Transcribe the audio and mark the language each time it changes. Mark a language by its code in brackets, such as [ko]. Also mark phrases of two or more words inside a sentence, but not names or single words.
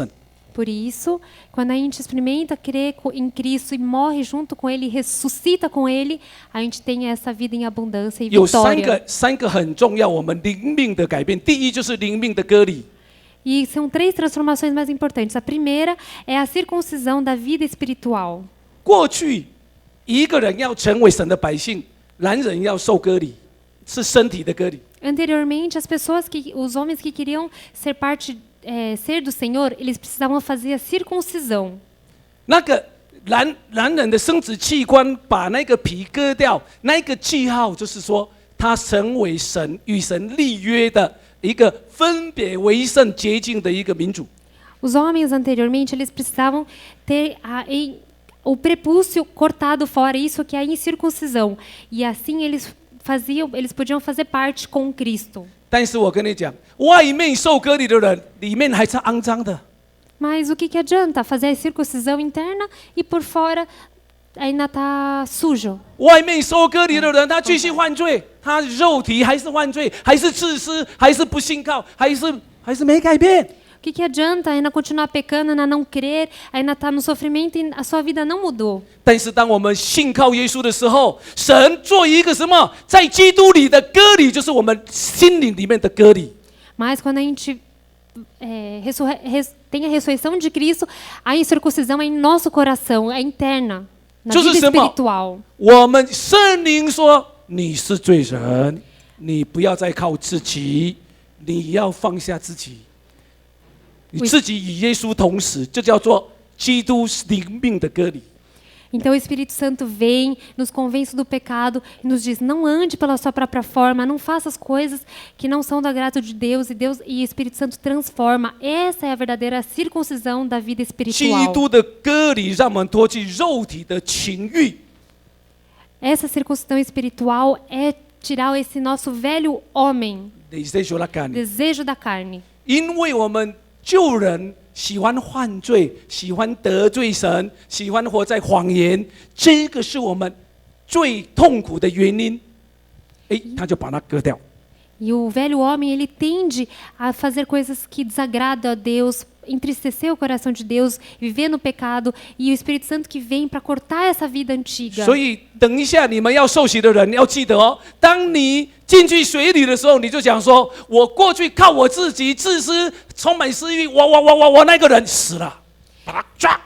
[pt] Por isso, quando a gente experimenta crer em Cristo e morre junto com Ele, ressuscita com Ele, a gente tem essa vida em abundância e [zh] 有 [pt] vitória. [zh] 三个很重要，我们灵命的改变。第一就是灵命的割礼， [pt] E são 3 transformações mais importantes. A primeira é a circuncisão da vida espiritual. [zh] 过去一个人要成为神的百姓，男人要受割礼，是身体的割礼。 [pt] Anteriormente, os homens que queriam ser do Senhor, eles precisavam fazer a circuncisão. [zh] 那个男人的生殖器官把那个皮割掉，那个记号就是说，他成为神与神立约的一个分别为圣洁净的一个民族。 [pt] Os homens anteriormente, eles precisavam ter o prepúcio cortado fora, isso que é a incircuncisão. E assim eles podiam fazer parte com Cristo. [zh] 但是我跟你讲，外面受割礼的人，里面还是肮脏的。 [pt] Mas o que adianta fazer a circuncisão interna e por fora ainda está sujo? [zh] 外面受割礼的人，他继续犯罪，他肉体还是犯罪，还是自私，还是不信靠，还是没改变。 [pt] O que adianta ainda continuar pecando, ainda não crer, ainda estar no sofrimento e a sua vida não mudou? [zh] 但是当我们信靠耶稣的时候，神做一个什么，在基督里的割礼，就是我们心灵里面的割礼。 [pt] Mas quando a gente tem a ressurreição de Cristo, a incircuncisão é em nosso coração, é interna, na vida espiritual. [zh] 我们圣灵说你是罪人，你不要再靠自己，你要放下自己。你自己与耶稣同死，这叫做基督灵命的割礼。 [pt] Então o Espírito Santo vem, nos convence do pecado e nos diz: não ande pela sua própria forma, não faça as coisas que não são da graça de Deus e o Espírito Santo transforma. Essa é a verdadeira circuncisão da vida espiritual. [zh] 基督的割礼让我们脱去肉体的情欲。 [pt] Essa circuncisão espiritual é tirar esse nosso velho homem, desejo da carne. [zh] 因为我们旧人喜欢犯罪，喜欢得罪神，喜欢活在谎言，这个是我们最痛苦的原因。他就把它割掉。 [pt] E o velho homem, ele tende a fazer coisas que desagradam a Deus, entristecer o coração de Deus, viver no pecado, e o Espírito Santo que vem para cortar essa vida antiga. [zh] 所以等一下你们要受洗的人要记得哦，当你进去水里的时候，你就讲说：我过去靠我自己自私，充满私欲，我那个人死了，把他抓。